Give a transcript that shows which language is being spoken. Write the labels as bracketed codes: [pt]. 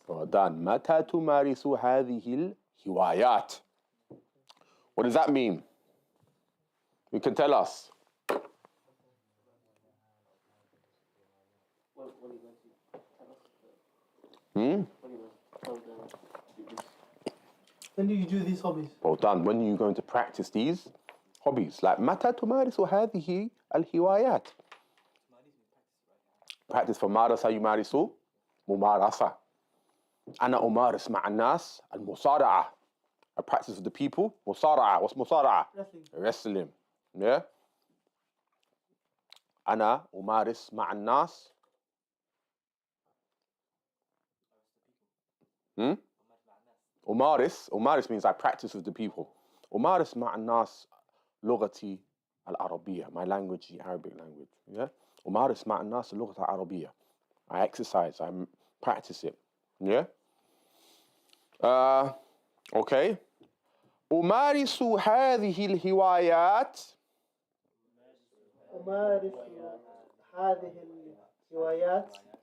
[en] Well done. [ar] متى تمارس هذه الهوايات? [en] What does that mean? You can tell us. What are you going to tell us? What are you going to tell them to do this? When do you do these hobbies? Well done. When are you going to practice these hobbies? [ar] Like متى تمارس هذه الهوايات? [en] Practice for [ar] مارس يمارس ممارسة. أنا أمارس مع الناس المصارعة. [en] I practice with the people. مصارعة. What's مصارعة? Wrestling. Yeah? [ar] أنا أمارس مع الناس. [en] أمارس means I practice with the people. [ar] أمارس مع الناس لغتي العربية. [en] My language, the Arabic language. Yeah? [ar] أمارس مع الناس اللغة العربية. [en] I exercise, I practice it. Yeah? [ar] Okay. أمارس هذه الهوايات. أمارس هذه الهوايات.